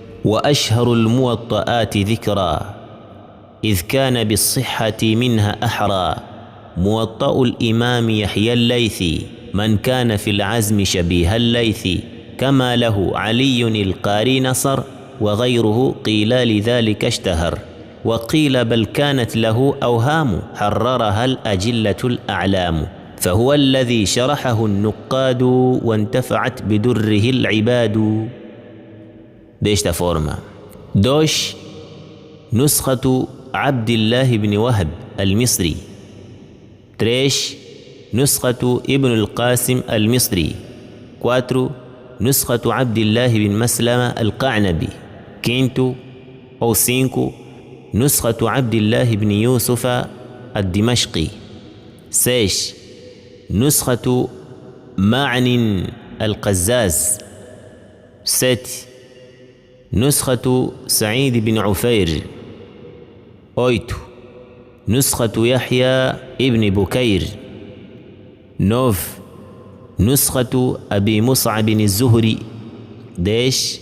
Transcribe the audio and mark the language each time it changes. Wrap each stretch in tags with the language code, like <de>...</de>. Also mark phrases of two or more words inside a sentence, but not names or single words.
<ar>وأشهر الموطئات ذكرا إذ كان بالصحة منها أحرى موطأ الإمام يحيى الليثي من كان في العزم شبيه الليثي كما له علي القاري نصر وغيره قيل لذلك اشتهر وقيل بل كانت له أوهام حررها الأجلة الأعلام فهو الذي شرحه النقاد وانتفعت بدره العباد.</ar> <pt>Desta forma. 2.</pt> <ar>Nuskhatu Abdillah ibn Wahb al-Misri.</ar> <pt>3.</pt> <ar>Nuskhatu Ibn al-Qasim al-Misri.</ar> <pt>4.</pt> <ar>Nuskhatu Abdillah ibn Maslama al-Qa'nabi.</ar> <pt>5. ou 5.</pt> <ar>Nuskhatu Abdillah ibn Yusuf al-Dimashqi.</ar> <pt>6.</pt> <ar>Nuskhatu Ma'nin al-Qazzaz.</ar> <pt>7.</pt> <ar>نسخة سعيد بن عفير. 8. نسخة يحيى ابن بكير. 9. نسخة أبي مصعب الزهري. 10.</ar>